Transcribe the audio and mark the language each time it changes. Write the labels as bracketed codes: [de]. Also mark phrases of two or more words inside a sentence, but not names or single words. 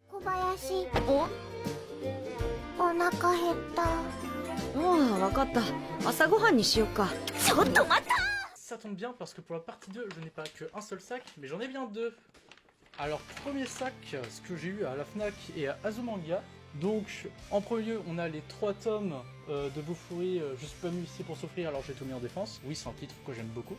[ja] 林。お腹減った。わかった。朝ごはんにしよっか。ちょっと待った。 [fr] Ça tombe bien parce que pour la partie 2, je n'ai pas qu'un seul sac, mais j'en ai bien deux. Alors, premier sac, ce que j'ai eu à la Fnac et à Azumanga. Donc, en premier lieu, on a les 3 tomes de Bofuri. Je suis pas venu ici pour souffrir, alors j'ai tout mis en défense. Oui, c'est un titre que j'aime beaucoup.